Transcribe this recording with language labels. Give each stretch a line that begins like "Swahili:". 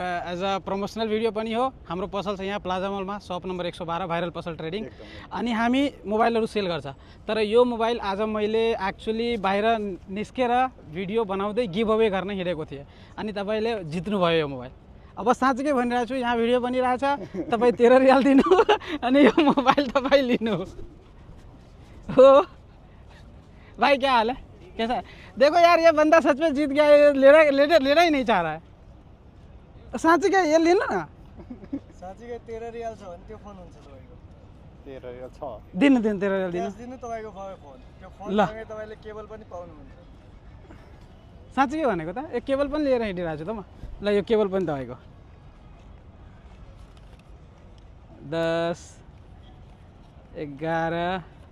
Nepali: As a promotional video पनि हो हाम्रो पसल छ यहाँ प्लाजा मलमा सप नम्बर 112 भाइरल पसल ट्रेडिङ अनि हामी मोबाइलहरू सेल गर्छ तर यो मोबाइल आज मैले एक्चुअली बाहिर निस्केर भिडियो बनाउँदै गिभ अवे गर्न हिँडेको थिएँ अनि तपाईँले जित्नुभयो यो मोबाइल अब साँच्चीकै भनिरहेको छु यहाँ भिडियो बनिरहेछ तपाईँ 13 रियाल दिनु अनि यो मोबाइल तपाईँ लिनु हो
Hindi: भाई क्या हाल है कैसा है? देखो यार ये बंदा सच में जीत गया ये लेना ही नहीं चाह रहा है
Nepali: साँच्ची क्या ये लिनु न साँच्चीकै 13 रियाल छ भने त्यो फोन हुन्छ तपाईँको 13 रियाल छ दिनु 13 रियाल दिनु क्यास दिनु तपाईँको भयो फोन त्यो फोन ल। सँगै तपाईँले केबल पनि पाउनुहुन्छ साँच्चीकै भनेको त एक केबल पनि लिएर हिँडिरहेको छु त म ल यो केबल पनि तपाईँको 10 11